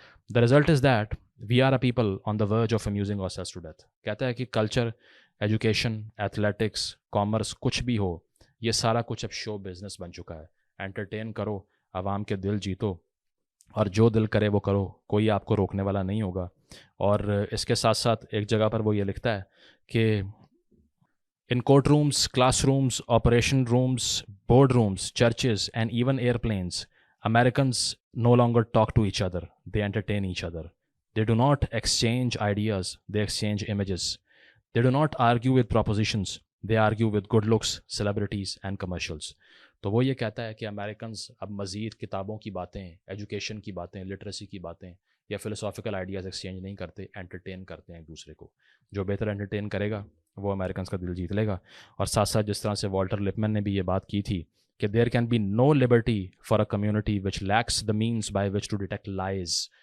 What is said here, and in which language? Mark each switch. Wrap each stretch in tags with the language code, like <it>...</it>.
<en>The result is that we are a people on the verge of amusing ourselves to death.</en> <ur>کہتا ہے کہ culture, education, athletics, commerce, کچھ بھی ہو، یہ سارا کچھ اب شو بزنس بن چکا ہے. انٹرٹین کرو، عوام کے دل جیتو، اور جو دل کرے وہ کرو، کوئی آپ کو روکنے والا نہیں ہوگا. اور اس کے ساتھ ساتھ ایک جگہ پر وہ یہ لکھتا ہے کہ</ur> <en>in courtrooms, classrooms, operation rooms, boardrooms, churches, and even airplanes, Americans no longer talk to each other, they entertain each other. They do not exchange ideas, they exchange images. They do not argue with propositions, they argue with good looks, celebrities, and commercials.</en> <ur>تو وہ یہ کہتا ہے کہ Americans اب مزید کتابوں کی باتیں، ایجوکیشن کی باتیں، لٹریسی کی باتیں یا فلسافیکل آئیڈیاز ایکسچینج نہیں کرتے، انٹرٹین کرتے ہیں ایک دوسرے کو. جو بہتر انٹرٹین کرے گا وہ امریکنز کا دل جیت لے گا. اور ساتھ ساتھ جس طرح سے والٹر لپمن نے بھی یہ بات کی تھی کہ</ur> <en>There can be no liberty for a community which lacks the means by which to detect lies.</en>